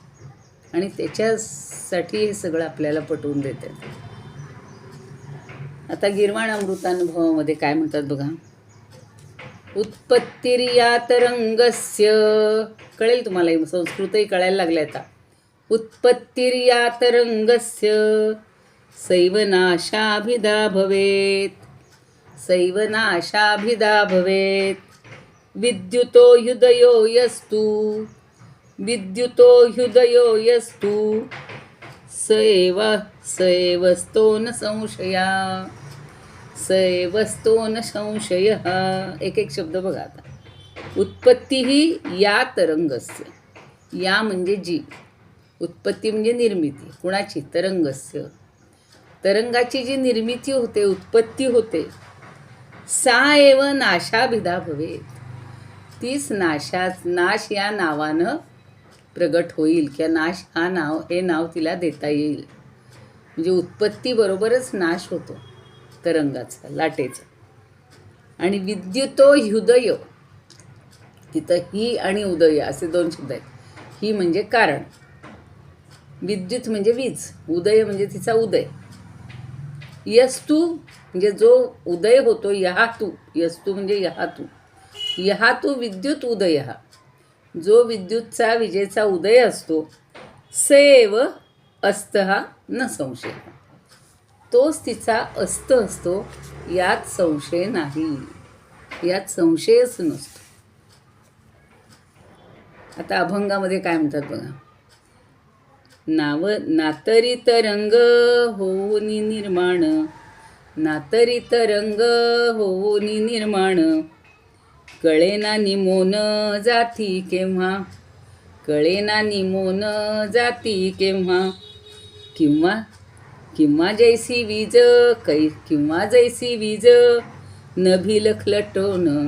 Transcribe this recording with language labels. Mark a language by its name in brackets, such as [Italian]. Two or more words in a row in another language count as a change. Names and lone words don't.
[Marathi] आणि त्याच्यासाठी हे सगळं आपल्याला पटवून देते. आता गीर्वाण अमृतानुभवामध्ये काय म्हणतात बघा, [Sanskrit] उत्पत्तिर्या तरंगस्य, [Marathi] कळेल तुम्हाला, संस्कृतही कळायला लागले आता. [Sanskrit] उत्पत्तिर्या तरंगस्य सैव नाशाभिधा भवेत, सैव नाशाभिधा भवेत. विद्युतो हृदयो यस्तु, विद्युतो हृदयो यस्तु सैवस्तो न संशया, सैवस्तो न संशयः. [Marathi] एक एक शब्द बघा आता. उत्पत्ती ही या तरंगस्य, या म्हणजे जी, उत्पत्ती म्हणजे निर्मिती, कुणाची, तरंगस्य, तरंगाची जी निर्मिती होते, उत्पत्ती होते, [Sanskrit] सा एव नाशाभिधा भवेत, [Marathi] तीच नाश या नावानं प्रगट होईल, किंवा नाश हे नाव तिला देता येईल. म्हणजे उत्पत्तीबरोबरच नाश होतो तरंगाचा, लाटेचा. आणि विद्युतो हृदय, तिथं ही आणि उदय असे 2 शब्द आहेत. ही म्हणजे कारण, विद्युत म्हणजे वीज, उदय म्हणजे तिचा उदय. यस्तु म्हणजे जो उदय होतो, यहातू, यस्तु म्हणजे यहातू, यहातू विद्युत उदय, जो विद्युतचा विजेचा उदय असतो, [Sanskrit] सैव अस्तः न संशय, [Marathi] तोच तिचा अस्त असतो, यात संशय नाही, यात संशयच नसतो. आता अभंगामध्ये काय म्हणतात बघा. नातरी तरंग होऊनी निर्माण, नातरी तरंग होऊनी निर्माण, कळेना निमोन जाती केव्हा, कळेना निमोन जाती केव्हा, किंवा किंवा जैसी वीज किंवा जैसी वीज नभी लखलटोन,